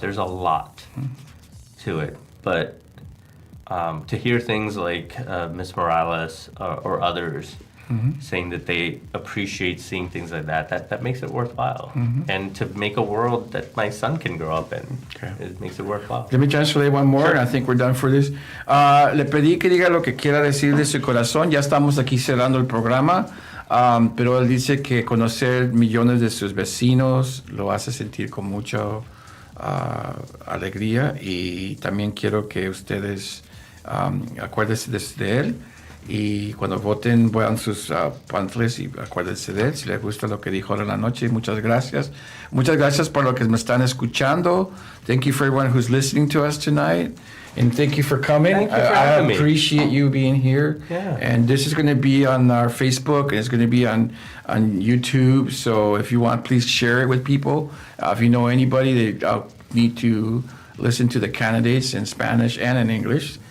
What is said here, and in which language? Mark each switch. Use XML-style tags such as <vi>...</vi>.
<en>There's a lot to it. But to hear things like Ms. Morales or others saying that they appreciate seeing things like that makes it worthwhile. And to make a world that my son can grow up in, it makes it worthwhile. Let me translate one more, and I think we're done for this.</en> <es>Le pedí que diga lo que quiera decir de su corazón. Ya estamos aquí cerrando el programa. Pero él dice que conocer millones de sus vecinos lo hace sentir con mucho alegría, y también quiero que ustedes acuérdense de él, y cuando voten vean sus pamphlets y acuérdense de él si les gusta lo que dijo ahora en la noche. Muchas gracias por lo que me están escuchando.</es> <en>Thank you for everyone who's listening to us tonight. And thank you for coming. Thank you for having me. I appreciate you being here. Yeah. And this is going to be on our Facebook, and it's going to be on YouTube. So if you want, please share it with people. If you know anybody that need to listen to the candidates in Spanish and in English.</en>